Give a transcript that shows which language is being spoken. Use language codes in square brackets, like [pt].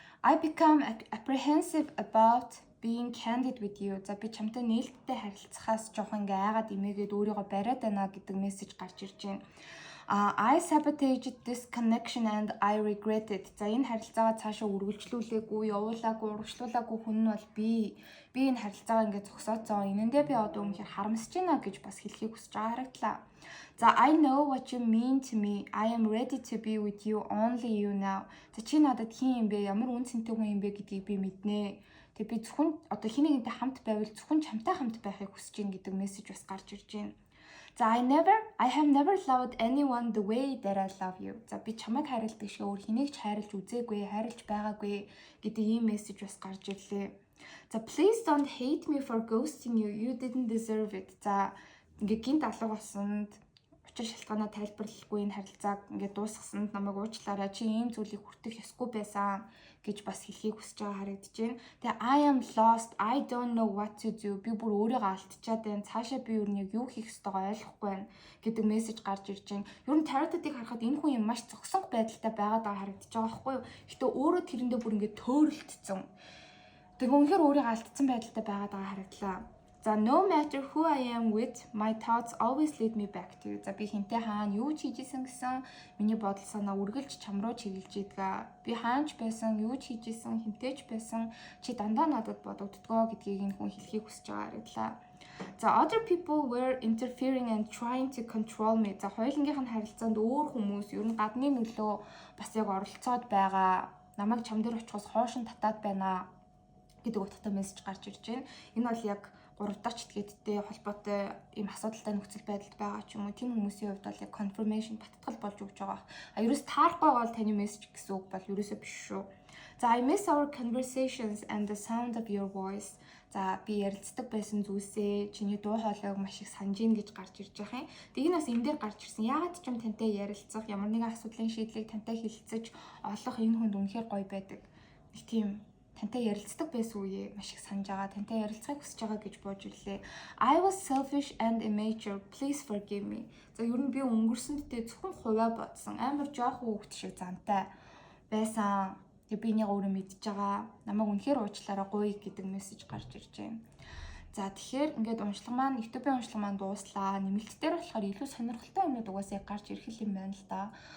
[en] I become apprehensive about being candid with you. [mn] За би чамтай нээлттэй харилцахаас жоохон ингээ айгаад имээгээд өөрийгөө бариад байна гэдэг мессеж гарч ирж байна. [en] I sabotaged this connection and I regret it. [mn] За энэ харилцаагаа цаашаа үргэлжлүүлээгүй, явуулаагүй, урагшлуулаагүй хүн нь бол би энэ харилцаагаа ингээ зогсооцсон. Энэндээ би одоо үнэхээр харамсаж байна гэж бас хэлхийг хүсэж байгаа харагдлаа. [en] За I know what you mean to me. I am ready to be with you, only you now. [mn] За чи надад хин юм бэ? Ямар үн цэнтэй хүн юм бэ гэдгийг би мэднэ. Тэгээ би зөвхөн одоо хин нэгэнтэй хамт байвал зөвхөн чамтай хамт байхыг хүсэж гин гэдэг мессеж бас гарч ирж байна. [en] За I have never loved anyone the way that I love you. [mn] За би чамайг хайрладаг шиг өөр хэнийг ч хайрлж үзээгүй, хайрлж байгаагүй гэдэг ийм мессеж бас гарч ирлээ. [en] За please don't hate me for ghosting you. You didn't deserve it. [mn] За ингээ гинт алга болсонд учир шалтгаанаа тайлбарлахгүй энэ харилцааг ингээ дуусгасанд намайг уучлаарай. Чи ийм зүйлийг хүртэх ёсгүй байсан гэж бас хэлхийг хүсэж байгаа харагдаж байна. [en] Тэгээ I am lost. I don't know what to do. [mn] Би бүр өөрийгөө алдчихад байна. Цаашаа би юу юу хийх ёстойгоо ойлгохгүй байна гэдэг мессеж гарч ирж байна. Ер нь Tarot-ыг харахад энэ хүн юм маш зогсонх байдалтай байгаад байгаа харагдаж байгаа байхгүй юу? Гэтэ өөрөө тэрэндээ бүр ингээ төөрөлдсөн. Тэгээ үнэхээр өөрийгөө алдсан байдалтай байгаад байгаа харагдлаа. [en] За no matter who I am with, my thoughts always lead me back to you. [mn] За би хинтээ хаана юу ч хийжсэн гэсэн миний бодол санаа үргэлж чам руу чиглэж идэг. Би хаанч байсан, юу ч хийжсэн, хинтээч байсан чи дандаа надад бодогддгоо гэдгийг энэ хүн хэлхийг хүсэж байгаа харагдлаа. [en] За other people were interfering and trying to control me. [mn] За хоёулангийнх нь харилцаанд өөр хүмүүс ер нь гадны нөлөө бас яг оролцоод байгаа. Намайг чам дээр очихоос хоошин татаад байна гэдэг утгатай мессеж гарч ирж байна. Энэ бол яг 3 дахь этгээдтэй холбоотой ийм асуудалтай нөхцөл байдалд байгаа ч юм уу тийм хүмүүсийн хувьд бол яг confirmation баттгал болж өгч байгаа. Ерөөс таарахгүй бол таны мессеж гэсэн үг бол ерөөсөө биш шүү. [en] За I miss our conversations and the sound of your voice. [mn] За би ярилцдаг байсан зүйлсээ чиний дуу хоолойг маш их санаж ийн гэж гарч ирж байгаа юм. Тэг энэ бас энэ дээр гарч ирсэн. Яагаад ч юм тантай ярилцах, ямар нэгэн асуудлын шийдлийг тантай хэлэлцэж олох энэ хүнд үнэхээр гоё байдаг. Нэг тийм тантай ярилцдаг байсан үе маш их санаж байгаа. Тантай ярилцахыг хүсэж байгаа гэж бууж ирлээ. [en] I was selfish and immature. Please forgive me. [mn] За ер нь би өнгөрсөндөө зөвхөн хувиа бодсон. Амар жоохон хүүхэд шиг зантай байсан. Тэгээ би энийг өөрөө мэдж байгаа. Намайг үнэхээр уучлаарай гоё гэдэг мессеж гарч ирж байна. За тэгэхээр ингээд уншлага маань YouTube-ийн уншлага маань дууслаа. Нэмэлт дээр болохоор илүү сонирхолтой юмнууд угаасаа гарч ирэх юм байна л да.